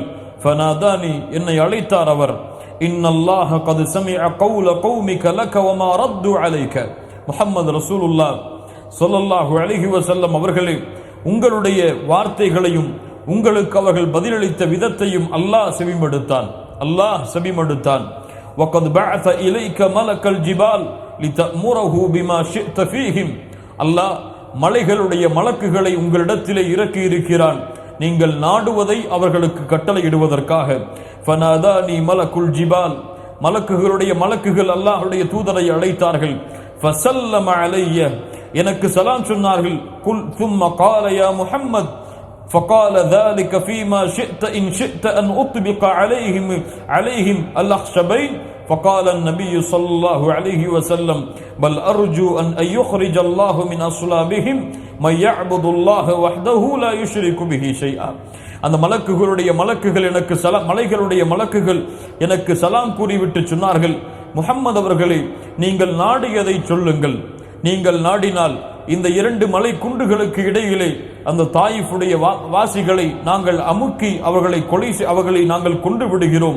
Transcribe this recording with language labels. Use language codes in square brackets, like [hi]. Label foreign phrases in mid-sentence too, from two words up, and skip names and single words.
[ta] ஃபனாதானி, என்னை அழைத்தார் அவர். [ar] إن الله قد سمع قول قومك لك وما ردوا عليك. محمد رسول الله صلى الله عليه وسلم [ta] அவர்களே, உங்களுடைய வார்த்தைகளையும் உங்களுக்கு அவர்கள் பதிலளித்த விதத்தையும் அல்லாஹ் செவிமடுத்தான். [ar] وَقَدْ بَعَثَ إِلَيْكَ مَلَكَ الْجِبَالِ لِتَأْمُرَهُ بِمَا شِئْتَ فِيهِمْ. [ta] அல்லாஹ் மலைகளுடைய மலக்குகளை உங்களிடத்திலே இறக்கி இருக்கிறான், நீங்கள் நாடுவதை அவர்களுக்கு கட்டளையிடுவதற்காக. [ar] فناداني ملك الجبال, [ta] மலக்குகளுடைய மலக்குகள் அல்லாஹ்வுடைய தூதரை அழைத்தார்கள். [ar] فسلم علي, [ta] எனக்கு சலாம் சொன்னார்கள். [ar] குல் ثم قال يا محمد فقال ذلك فيما شئت إن شئت أن أطبق عليهم الأخشبين. فقال النبي صلى الله عليه وسلم بل أرجو أن يخرج الله من أصلابهم من يعبد الله وحده لا يشرك به شيئا. [ta] அந்த மலக்குகள் எனக்கு மலைகளுடைய மலக்குகள் எனக்கு சலாம் கூறிவிட்டு சொன்னார்கள், முஹம்மது அவர்களே, நீங்கள் நாடியதை சொல்லுங்கள். நீங்கள் நாடினால் இந்த 2 மலை குன்றுகளுக்கு இடையிலே அந்த தாயிஃபுடைய வாசிகளை நாங்கள் அமுக்கி அவர்களை நாங்கள் கொண்டு விடுகிறோம்.